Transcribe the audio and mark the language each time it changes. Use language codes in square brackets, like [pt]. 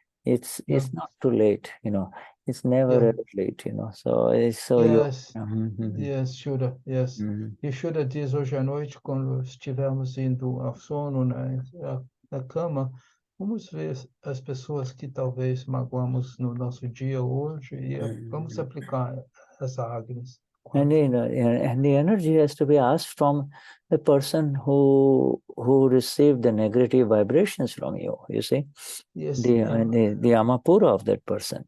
[en] It's not too late, It's never ever late, So Yes, yes, Shuddha, yes. [pt] E Shuddha diz hoje à noite, quando estivermos indo ao sono na cama, vamos ver as pessoas que talvez magoamos no nosso dia hoje e vamos aplicar essa Agnes. [en] And the energy has to be asked from the person who received the negative vibrations from you. You see, the amapura of that person.